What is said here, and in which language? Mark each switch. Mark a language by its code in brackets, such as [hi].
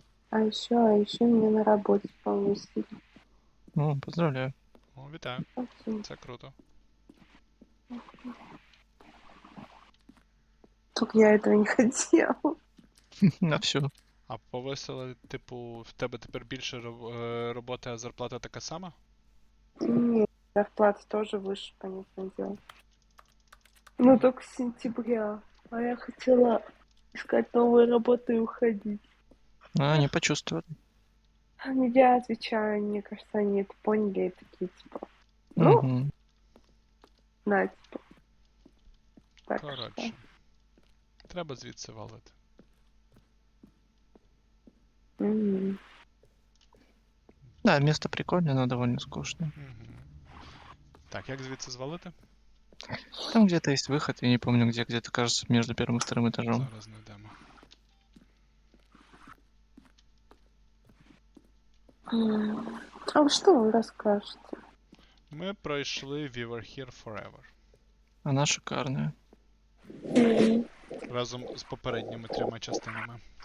[ru] А еще мне на работе повысили. Ну, поздравляю. [uk] О, вітаю. [ru] Спасибо. [uk] Це круто. [ru] Только я этого не хотела. На все. [uk] А повисили, типу, в тебе тепер більше роботи, а зарплата така сама? [ru] Нет, зарплата тоже выше, понятное дело. Ну, только с сентября. А я хотела искать новую работу и уходить. А, не почувствовали. Ну, я отвечаю, мне кажется, они это поняли и такие, типа, ну, Мгм. на, типа. Так [uk] Коротше. [ru] что. [uk] Треба звідси валити. М. [ru] Да, место прикольное, но довольно скучное. [uk] Угу. Так, як звідси звалити? [ru] Там где-то есть выход, я не помню где, где-то, кажется, между первым и вторым этажом. [uk] Зараз знайдемо. [ru] А вы что вы расскажете? [uk] Ми пройшли We Were Here Forever. [ru] Она шикарная. М. [uk] Разом з попередніми 3 частинами.